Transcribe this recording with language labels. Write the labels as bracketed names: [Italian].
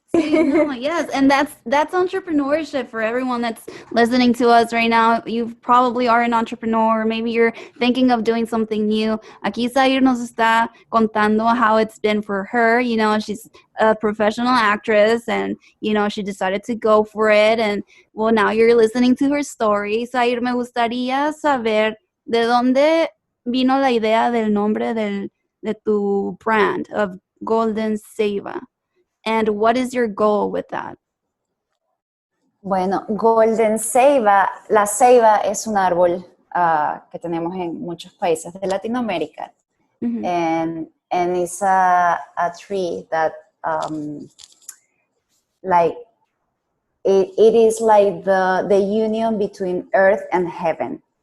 [English] See, no, yes, and that's entrepreneurship for everyone that's listening to us right now. You probably are an entrepreneur, or maybe you're thinking of doing something new. [Spanish] Aquí Zair nos está contando [English] how it's been for her. She's a professional actress, and she decided to go for it. And well, now you're listening to her story. [Spanish] Zair, me gustaría saber de dónde vino la idea del nombre de tu [English] brand of [Spanish] Golden Seiba. [English] And what is your goal with that? [Spanish] Bueno, Golden Ceiba, la ceiba es un árbol que tenemos en muchos países de Latinoamérica, [English] and it's a tree that like it is like the union between earth and heaven.